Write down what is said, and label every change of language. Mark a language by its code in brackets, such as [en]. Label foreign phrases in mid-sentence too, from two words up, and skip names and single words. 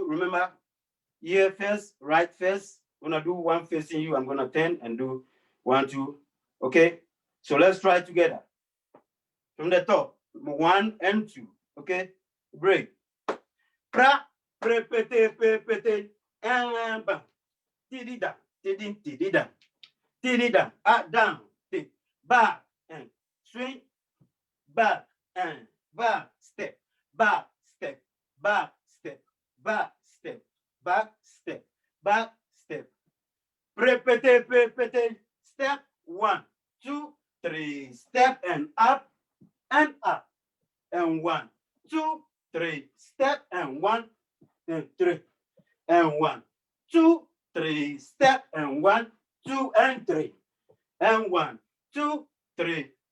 [en] Remember, here first, right first. I'm gonna do 1 facing you. I'm gonna turn and do 1, 2. Okay? So let's try together. From the top, 1 and 2. Okay? Break. Pra, répétez, and bam. Tidida, tidida. Tidida, up, down, back, and swing, back, and back, step, back, step, back, step, back, step, back, step, back, step. Répétez, step, 1, 2, 3, step, and up, and 1, 2, 3, step, and 1, and 3, and 1, 2, 3, step, and 1, 2, and 3, and 1, 2, 3.